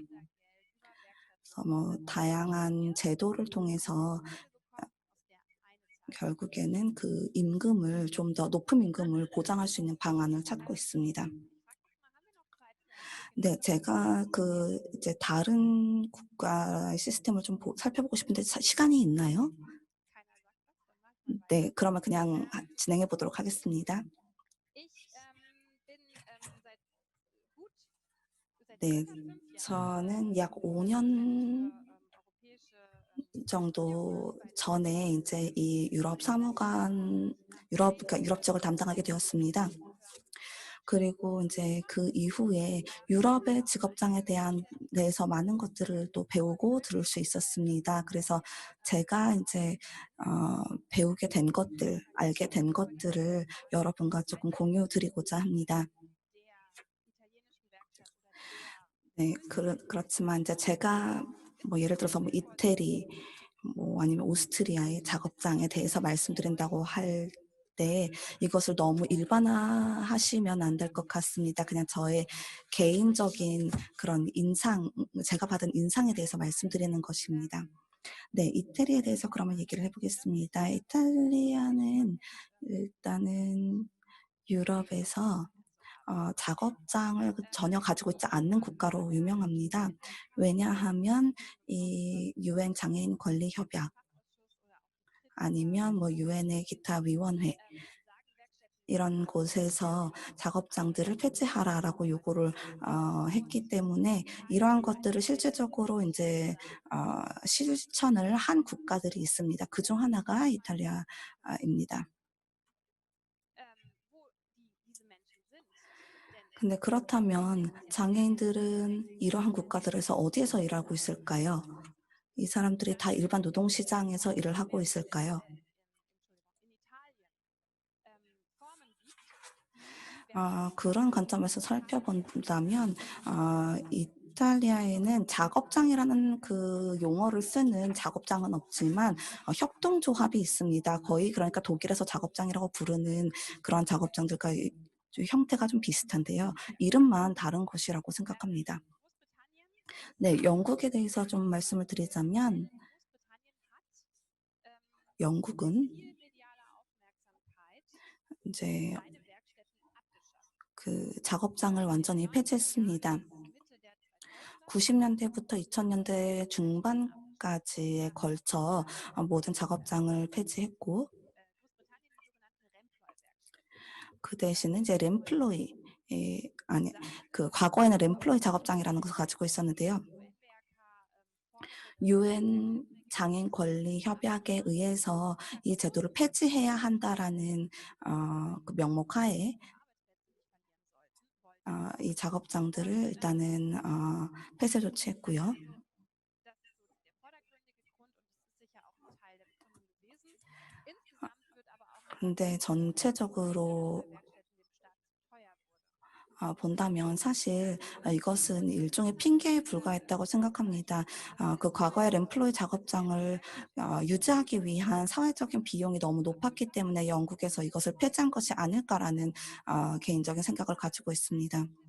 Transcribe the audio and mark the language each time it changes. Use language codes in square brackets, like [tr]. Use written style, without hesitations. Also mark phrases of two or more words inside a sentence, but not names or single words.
[ko] 그래서 뭐 다양한 제도를 통해서 결국에는 그 임금을 좀 더 높은 임금을 보장할 수 있는 방안을 찾고 있습니다. 네, 제가 그 이제 다른 국가의 시스템을 좀 살펴보고 싶은데 시간이 있나요? [de] Keiner sagt was, dann mach ich mal weiter. [ko] 네, 그러면 그냥 진행해 보도록 하겠습니다. [de] Ich bin gut seit [ko] 네, [de] circa 5 [ko] 저는 [de] Jahren [ko] 약 5 년 [de] für europäische [ko] 정도 [de] Regierungen bei der [ko] 전에 이제 이 유럽 사무관 그러니까 유럽 지역을 담당하게 되었습니다. 그리고 인제 그 이후에 유럽의 직업장에 대해서 많은 것들을 또 배우고 들을 수 있었습니다. 그래서 제가 인제 배우게 된 것들, 알게 된 것들을 여러분과 쪼끔 공유 드리고자 합니다. [de] der italienischen Werkstatt oder der [ko] 네. 그렇지만 인제 제가 뭐 예를 들어서 뭐 이태리 뭐 아니면 오스트리아의 작업장에 대해서 말씀드린다고 할 때 이것을 너무 일반화하시면 안 될 것 같습니다. 그냥 저의 개인적인 그런 제가 받은 인상에 대해서 말씀드리는 것입니다. 네. 이태리에 대해서 그러면 얘기를 해 보겠습니다. 이탈리아는 일단은 유럽에서 작업장을 전혀 가지고 있지 않는 국가로 유명합니다. 왜냐하면 이 유엔 장애인 권리 협약 [de] Fachausschuss oder auch die [ko] 아니면 뭐 유엔의 기타 위원회 [de] sagen, Werkstätten [ko] 이런 곳에서 "작업장들을 폐지하라."라고 요구를 했기 때문에 이러한 것들을 실질적으로 인제 실천을 한 국가들이 있습니다. 그중 하나가 이탈리아입니다. [de] wo diese Menschen sind. Denn [ko] 근데 그렇다면 장애인들은 이러한 국가들에서 어디에서 일하고 있을까요? 이 사람들이 다 일반 노동시장에서 일을 하고 있을까요? [de] in Italien Formen gibt, die die [ko] 그런 관점에서 살펴본다면 오스트레일리아에는 작업장이라는 그 용어를 쓰는 작업장은 없지만 협동조합이 있습니다. 거의 그러니까 독일에서 작업장이라고 부르는 그런 작업장들과 좀 형태가 좀 비슷한데요. 이름만 다른 것이라고 생각합니다. [de] In [ko] 네, [de] Großbritannien [ko] 영국에 대해서 좀 말씀을 드리자면 [de] Großbritannien hat [ko] 영국은 [de] viel mediale Aufmerksamkeit [ko] 이제 [de] seine Werkstätten abgeschafft. [ko] 그 작업장을 완전히 [de] 90er [ko] 폐지했습니다. [de] Jahre bis Mitte der 2000er [ko] 90년대부터 2000년대 중반까지에 걸쳐 모든 작업장을 폐지했고 [de] Großbritannien die sogenannten Remploy-Werkstätten. [ko] 그 대신에 이제 램플로이 아니 그 과거에는 램플로이 작업장이라는 것을 가지고 있었는데요. 유엔 장애인 권리 협약에 의해서 이 제도를 폐지해야 한다라는 그 명목 하에 이 작업장들을 일단은 폐쇄 조치했고요. [de] Das ist so der vordergründige Grund und es ist sicher auch ein Teil der Begründung gewesen. Insgesamt wird aber auch [ko] 근데 전체적으로 [de] Werkstätten dem Staat zu teuer wurde. [ko] 본다면 사실 이것은 일종의 핑계에 불과했다고 생각합니다. 그 과거의 램플로이 작업장을 유지하기 위한 사회적인 비용이 너무 높았기 때문에 영국에서 이것을 폐지한 것이 아닐까라는 개인적인 생각을 가지고 있습니다.